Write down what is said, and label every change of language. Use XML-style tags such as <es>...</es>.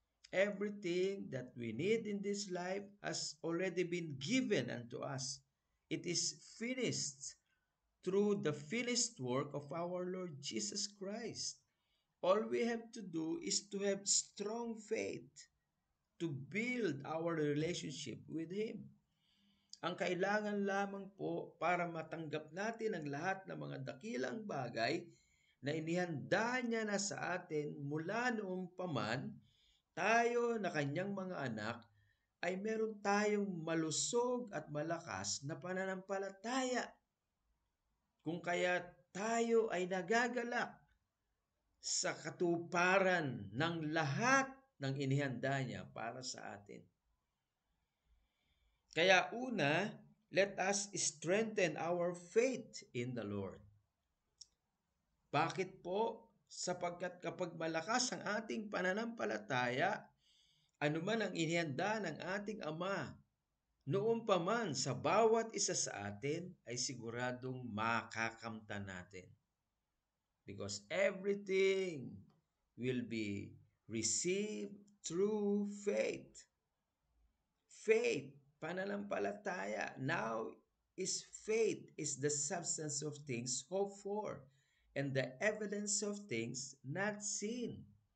<en>Everything that we need in this life has already been given unto us. It is finished through the finished work of our Lord Jesus Christ. All we have to do is to have strong faith to build our relationship with Him.</en> <tl>Ang kailangan lamang po para matanggap natin ang lahat ng mga dakilang bagay na inihanda niya na sa atin mula noong paman, tayo na kanyang mga anak, ay meron tayong malusog at malakas na pananampalataya. Kung kaya tayo ay nagagalak sa katuparan ng lahat ng inihanda niya para sa atin. Kaya una,</tl> <en>let us strengthen our faith in the Lord.</en> <tl>Bakit po? Sapagkat kapag malakas ang ating pananampalataya, anuman ang inihanda ng ating Ama, noon pa man sa bawat isa sa atin ay siguradong makakamtan natin.</tl> <en>Because everything will be received through faith. Faith, pananampalataya. Now is faith is the substance of things hoped for and the evidence of things not seen.</en>